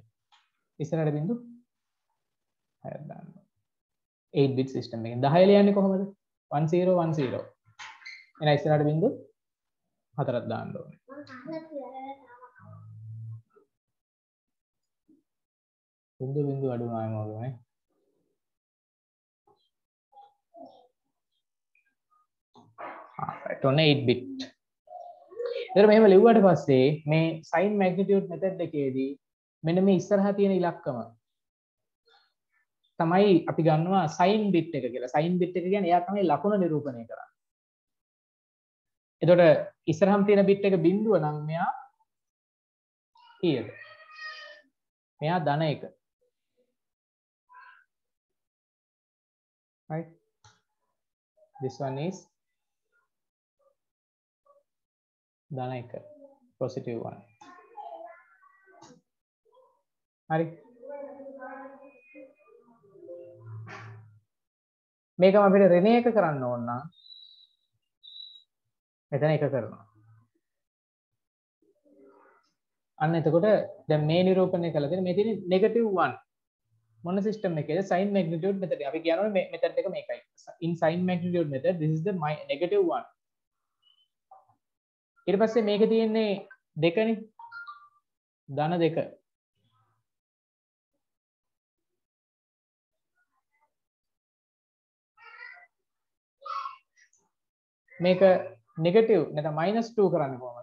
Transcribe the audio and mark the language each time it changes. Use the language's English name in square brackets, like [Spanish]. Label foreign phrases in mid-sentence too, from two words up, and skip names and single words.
[Sinhala] ඉස්සරහට බිංදු 6ක් දාන්න ඕනේ. 8 [English] bit system [Sinhala] එකෙන් 10 ලියන්නේ කොහොමද? 1010. එහෙනම් ඉස්සරහට බිංදු 4ක් දාන්න ඕනේ. බිංදු අඩු නාම වගේ. [English] right on 8 bit. [Sinhala] ඊට මෙහෙම ලිව්වට පස්සේ මේ [English] sign magnitude method [Sinhala] එකේදී මෙන්න මේ ඉස්සරහා තියෙන ඉලක්කම තමයි අපි ගන්නවා [English] sign bit [Sinhala] එක කියලා. [English] sign bit [Sinhala] එක කියන්නේ එයා තමයි ලකුණ නිරූපණය කරන්නේ. එතකොට ඉස්සරහම තියෙන bit එක බිංදුව නම් මෙයා කීයද? මෙයා ධන 1. [English] right? This one is ධන 1, positive one. [Sinhala] හරි. මේකම අපිට ඍණ 1 කරන්න ඕන නම් මෙතන 1 කරනවා. අන්න එතකොට දැන් මේ නිරූපණය කළා තියෙන මේ තියෙන්නේ negative 1. මොන සිස්ටම් එකේද [English] sin magnitude method [Sinhala] අපි කියනවා මේ method එක මේකයි. [English] in sin magnitude method this is the negative one. [Sinhala] ඊට පස්සේ මේකේ තියෙන්නේ දෙකනේ. ධන දෙක. මේක නෙගටිව් නැත්නම් -2 කරන්න කොහොමද?